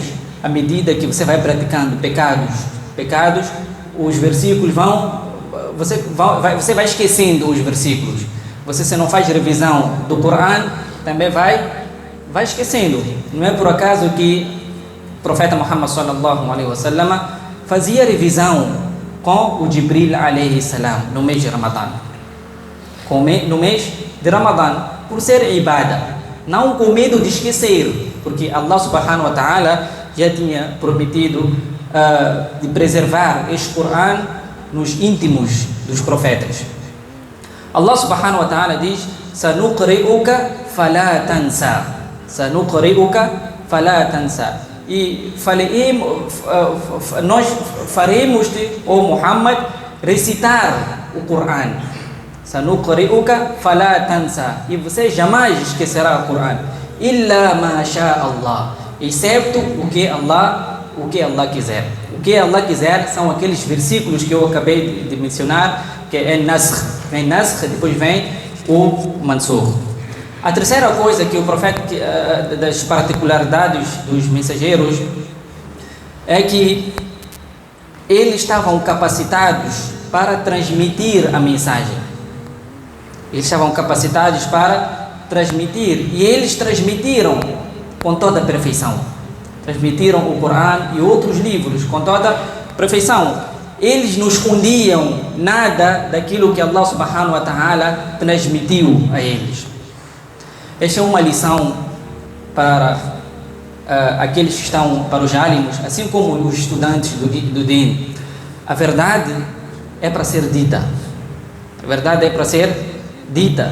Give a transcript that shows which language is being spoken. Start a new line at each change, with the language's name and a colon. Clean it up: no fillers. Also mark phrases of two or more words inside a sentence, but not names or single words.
Portuguese: À medida que você vai praticando pecados, os versículos você vai esquecendo os versículos. Você, se não faz revisão do Coran, também vai esquecendo. Não é por acaso que o profeta Muhammad
Arabic: صلى الله عليه وسلم
Portuguese: fazia revisão com o Jibril
Arabic: عليه السلام
Portuguese: no mês de Ramadã. No mês de Ramadã, por ser ibada, não com medo de esquecer, porque Allah
Arabic: سبحانه وتعالى
Portuguese: já tinha prometido de preservar este Coran nos íntimos dos profetas.
Arabic: الله سبحانه وتعالى diz: سنقرئك فلا تنسى. سنقرئك فلا تنسى.
Portuguese: E nós faremos-te, ó Muhammad, recitar o Coran.
Arabic: سنقرئك فلا تنسى.
Portuguese: E você jamais esquecerá o Coran.
Arabic: إلا ما شاء الله.
Portuguese: Excepto o que Allah quiser. O que Allah quiser são aqueles versículos que eu acabei de mencionar, que é Nasr. Vem Nasr, depois vem o Mansur. A terceira coisa que o profeta, das particularidades dos mensageiros, é que eles estavam capacitados para transmitir a mensagem. Eles estavam capacitados para transmitir, e eles transmitiram com toda a perfeição. Transmitiram o Coran e outros livros com toda a perfeição. Eles não escondiam nada daquilo que Allah
Arabic: سبحانه وتعالى
Portuguese: transmitiu a eles. Esta é uma lição para aqueles que estão, para os alimos, assim como os estudantes do Din. A verdade é para ser dita. A verdade é para ser dita.